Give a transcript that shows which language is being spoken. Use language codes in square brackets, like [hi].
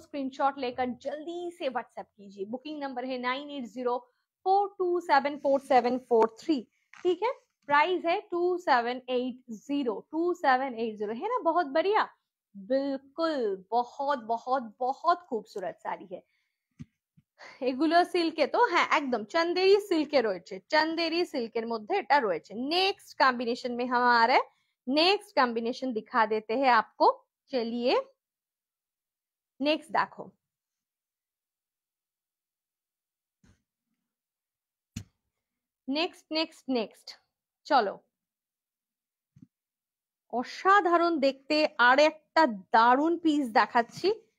[hi] Screenshot लेकर जल्दी से व्हाट्सएप कीजिए। बुकिंग नंबर है 9804274743। ठीक है, प्राइस है 2780 2780, है ना, बहुत बढ़िया, बिल्कुल बहुत बहुत बहुत खूबसूरत साड़ी है। [bn] এগুলো সিল্কে তো, হ্যাঁ একদম চন্দেরি সিল্কে রয়েছে, চন্দেরি সিল্কের মধ্যে এটা রয়েছে। [hi] नेक्स्ट कॉम्बिनेशन में हम आ रहे हैं, नेक्स्ट कॉम्बिनेशन दिखा देते हैं आपको। चलिए नेक्स्ट देखो, नेक्स्ट नेक्स्ट नेक्स्ट [bn] চলো, অসাধারণ দেখতে আর একটা দারুণ পিস দেখাচ্ছি।